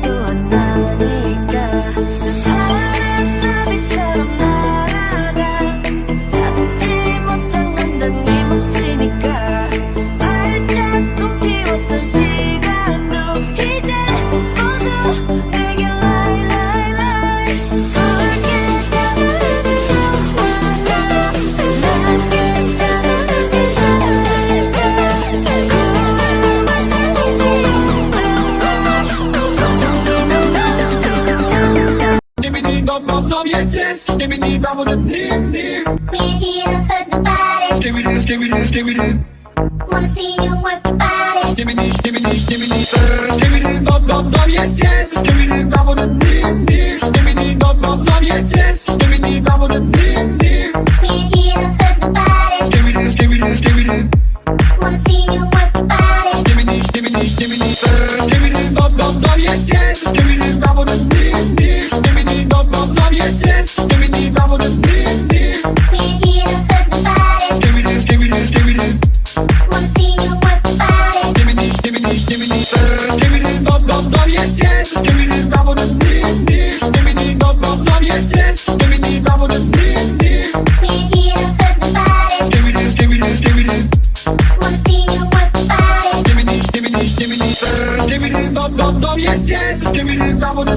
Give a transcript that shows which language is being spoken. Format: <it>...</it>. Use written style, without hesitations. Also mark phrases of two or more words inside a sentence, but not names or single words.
<ko>또 안 나니까 파란 나비처럼 날아가 잡지 못한 건 넌 네 몫이니까 활짝 꽃피웠던 시간도 이제 모두 내게</ko> <en>lie lie lie</en> <ko>붉게 향하는 너와 나난 괜찮아 난 괜찮아 고마워</ko> <en>Skibidi dum dum dum. Yes yes. Skibidi dum dum dim dim. We ain't here to hurt nobody. Skibidi skibidi skibidi. Wanna see you work your body. Skibidi skibidi skibidi. Skibidi dum dum dum. Yes yes. Skibidi dum dum dim dim. Skibidi dum dum dum. Yes yes. Skibidi dum dum dim dim. We ain't here to hurt nobody. Skibidi skibidi skibidi. Wanna see you work your body. Skibidi skibidi skibidi. Skibidi dum dum dum. Yes yes. Skibidi dum dum dim dim. Skibidi dum dum dum. Yes yes. Skibidi dum dum dim dim. We ain't here to hurt nobody. Skibidi skibidi skibidi. Wanna see you work your body. Skibidi skibidi skibidi. Skibidi dum dum dum. Yes yes. Skibidi dum dum dim dim. Skibidi dum dum dum. Yes yes. Skibidi dum dum dim dim. We ain't here to hurt nobody. Skibidi skibidi skibidi. Wanna see you work your body. Skibidi skibidi skibidi. Skibidi dum dum dum. Yes yes. Skibidi dum dum.</en>